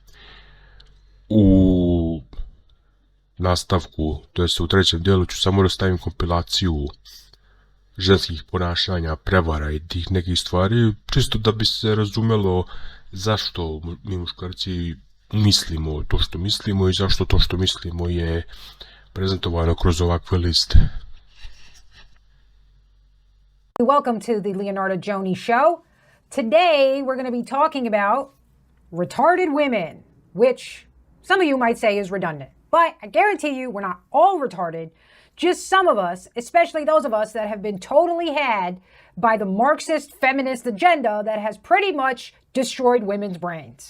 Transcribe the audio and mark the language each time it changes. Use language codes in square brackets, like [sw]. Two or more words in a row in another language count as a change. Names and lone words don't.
[sr] U nastavku, to jest u trećem dijelu, ću samo da stavim kompilaciju ženskih ponašanja, prevara i tih nekih stvari, čisto da bi se razumelo zašto mi muškarci mislimo to što mislimo i zašto to što mislimo je prezentovano kroz ovakve liste. [en] Welcome to the Leonardo Joni Show. Today we're going to be talking about retarded women, which some of you might say is redundant. But I guarantee you we're not all retarded. Just some of us, especially those of us that have been totally had by the Marxist feminist agenda that has pretty much destroyed women's brains.